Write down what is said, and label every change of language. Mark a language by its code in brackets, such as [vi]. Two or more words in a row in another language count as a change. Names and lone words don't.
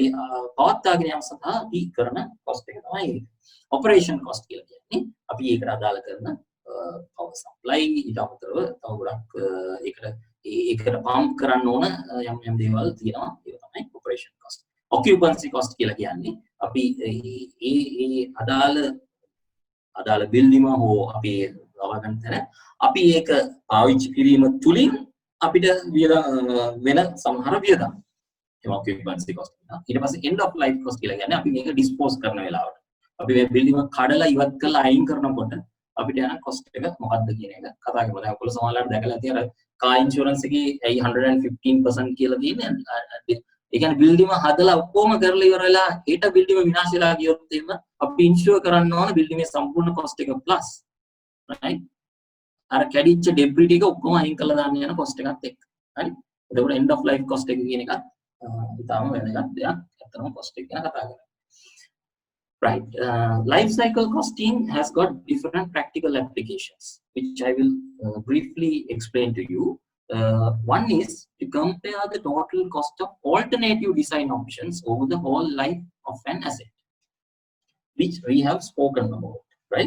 [si] පවත්වාගෙන යාම සඳහා අපි කරන කොස්ට් එක තමයි ඒක [en] operation cost [si] කියලා කියන්නේ අපි ඒකට අදාළ කරන [en] power supply [si] ඊට අමතරව තව ගොඩක් ඒකට පම්ප් කරන්න ඕන යම් දේවල් තියෙනවා ඒක තමයි [en] operation cost occupancy cost [si] කියලා කියන්නේ අපි ඒ අදාළ බිල්ඩිම හෝ අපි ලබා තැන අපි ඒක පාවිච්චි කිරීම තුලින් අපිට වෙන සමහර වියදම් ඒක [en] occupancy cost [si] ඊට පස්සේ [en] end of life cost [si] කියලා කියන්නේ අපි මේක dispose කරන වෙලාවට අපි මේ බිල්ඩිම කඩලා ඉවත් කරලා අයින් කරනකොට අපිට යන cost එක මොකක්ද කියන එක කතා කරමු දැන් ඔයගොල්ලෝ සමහරවිට දැකලා තියෙන [en] car insurance [si] එකේ 115% කියලා තියෙන්නේ ඒ කියන්නේ බිල්ඩිම හදලා ඔක්කොම කරලා ඉවරලා හෙට බිල්ඩිම විනාශ වෙලා ගියොත් එහෙම අපි ඉන්ෂුර් කරන්න ඕන බිල්ඩිමේ සම්පූර්ණ කොස්ට් එක [en] plus right [si] අර කැඩිච්ච ඩෙබ්‍රි ටික ඔක්කොම අයින් කරලා දාන්න යන කොස්ට් එකත් එක්ක හරි එතකොට [en] end of life cost [si] එක කියන එකත් ඉතාලම වැදගත් දෙයක් අතරම කොස්ට් එක ගැන කතා කරලා [en] right life cycle costing has got different practical applications which I will briefly explain to you. One is to compare the total cost of alternative design options over the whole life of an asset, which we have spoken about, right?